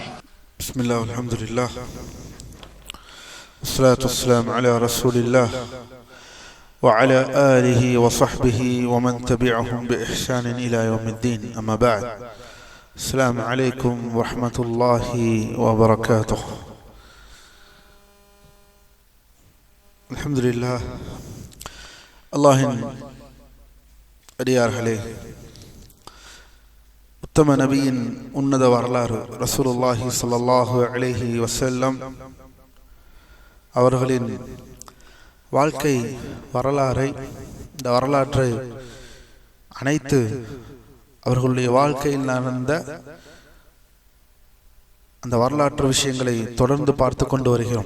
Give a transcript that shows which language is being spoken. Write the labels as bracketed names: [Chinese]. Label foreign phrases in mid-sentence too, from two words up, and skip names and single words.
[Arabic] بسم الله والحمد لله والصلاة والسلام على رسول الله وعلى آله وصحبه ومن تبعهم بإحسان إلى يوم الدين. أما بعد، السلام عليكم ورحمة الله وبركاته. الحمد لله. [Tamil] அல்லாஹின் அடியார்களே, உத்தம நபியின் உன்னத வரலாறு [Arabic] رسول الله صلى الله عليه وسلم [Tamil] அவர்களின் வாழ்க்கை வரலாறை, இந்த வரலாற்றை அனைத்து அவர்களுடைய வாழ்க்கையில் நடந்த அந்த வரலாற்று விஷயங்களை தொடர்ந்து பார்த்து கொண்டு வருகிறோம்.